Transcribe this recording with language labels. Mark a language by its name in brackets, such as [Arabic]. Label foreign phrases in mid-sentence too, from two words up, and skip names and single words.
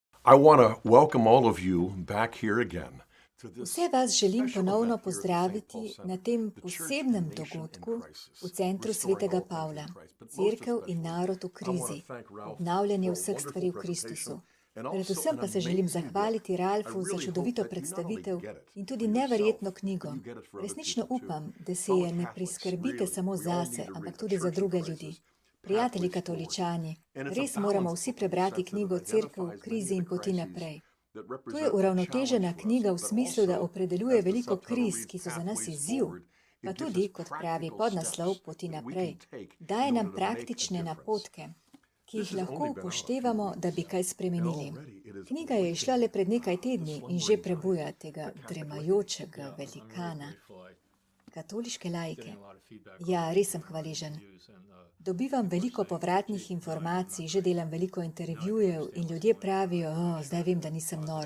[English] I want to welcome all of you back here again to this [Slovenian] Vse vas želim [English] special [Slovenian] ponovno [English] event here at the St. Paul [Slovenian] pozdraviti [English] Center, [Slovenian] na tem [English] the Church [Slovenian] posebnem [English] and Nation in [Slovenian] dogodku [English] Crisis, [Slovenian] v Centru [English] Restoring [Slovenian] Svetega [English] All Things [Slovenian] Pavla, [English] in Christ. But most [Slovenian] Cerkev in [English] especially, [Slovenian] narod v [English] I want [Slovenian] krizi, [English] to thank Ralph [Slovenian] obnavljanje [English] for a [Slovenian] vseh stvari v [English] wonderful [Slovenian] Kristusu. [English] presentation and also [Slovenian] Predvsem [English] an [Slovenian] pa se želim [English] amazing [Slovenian] zahvaliti [English] book. I [Slovenian] Ralfu za [English] really [Slovenian] čudovito [English] hope that you not only [Slovenian] predstavitev [English] get it [Slovenian] in [English] for [Slovenian] tudi [English] yourself, [Slovenian] neverjetno [English] but [Slovenian] knjigo. [English] you get it for other [Slovenian] Resnično [English] people too. [Slovenian] upam, da se [English] Fellow [Slovenian] je ne [English] Catholics, [Slovenian] priskrbite [English] really, [Slovenian] samo [English] we all [Slovenian] zase, [English] need to [Slovenian] ampak [English] read [Slovenian] tudi [English] The [Slovenian] za [English] Church [Slovenian] in druge [English] Crisis, [Slovenian] ljudi. Prijatelji [English] Pathways Forward. [Slovenian] katoličani, [English] And it's a [Slovenian] res moramo [English] balanced [Slovenian] vsi [English] book in the [Slovenian] prebrati [English] sense that [Slovenian] knjigo [English] it [Slovenian] Cerkev v [English] identifies [Slovenian] krizi [English] many [Slovenian] in [English] of the [Slovenian] poti [English] crises [Slovenian] naprej. [English] that [Slovenian] To je [English] represent a [Slovenian] uravnotežena [English] challenge to [Slovenian] knjiga v [English] us, but [Slovenian] smislu, da [English] also, [Slovenian] opredeljuje [English] as the [Slovenian] veliko [English] subtitle [Slovenian] kriz, [English] reads, [Slovenian] ki so za nas [English] Pathways [Slovenian] izziv, [English] Forward, [Slovenian] pa [English] it gives [Slovenian] tudi, [English] us [Slovenian] kot pravi [English] practical [Slovenian] podnaslov [English] steps [Slovenian] Poti [English] that we [Slovenian] naprej, [English] can take [Slovenian] daje [English] in [Slovenian] nam [English] order to make a [Slovenian] praktične [English] difference. [Slovenian] napotke, ki [English] This [Slovenian] jih [English] has [Slovenian] lahko [English] only been out a few [Slovenian] upoštevamo, da bi [English] weeks, [Slovenian] kaj [English] and [Slovenian] spremenili. [English] already it is [Slovenian] Knjiga je izšla le pred nekaj tedni in že prebuja tega dremajočega velikana. Katoliške laike. Ja, res sem hvaležen. Dobivam veliko povratnih informacij, že delam veliko intervjujev in ljudje pravijo, zdaj vem, da nisem nor.